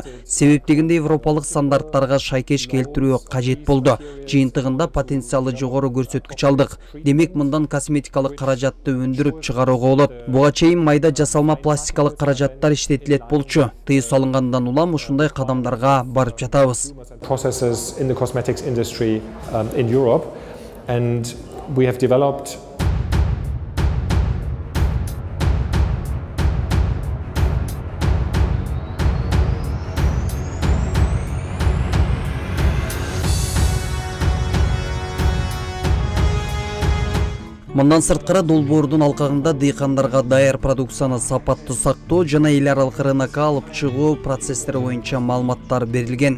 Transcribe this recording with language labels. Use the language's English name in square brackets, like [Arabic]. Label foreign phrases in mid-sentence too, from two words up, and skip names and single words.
[Kyrgyz] Себеп дегенде европалык стандарттарга шайкеш келтирүү кажет болду. Жыйынтыгында потенциалы жогору көрсөткүч алдык. Демек мындан косметикалык каражатты өндүрүп чыгарууга болот. Буга чейин майда жасалма пластикалык каражаттар иштетилет болчу. Тыюу салынгандан улам ушундай кадамдарга барып жатабыз. [English] processes in the cosmetics industry in Europe, and we have developed [Kyrgyz] Мындан сырткары долбоордун алкагында дыйкандарга даяр продукцияны сапаттуу сактоо жана эл аралык рынокко алып чыгуу процесстери боюнча маалыматтар берилген.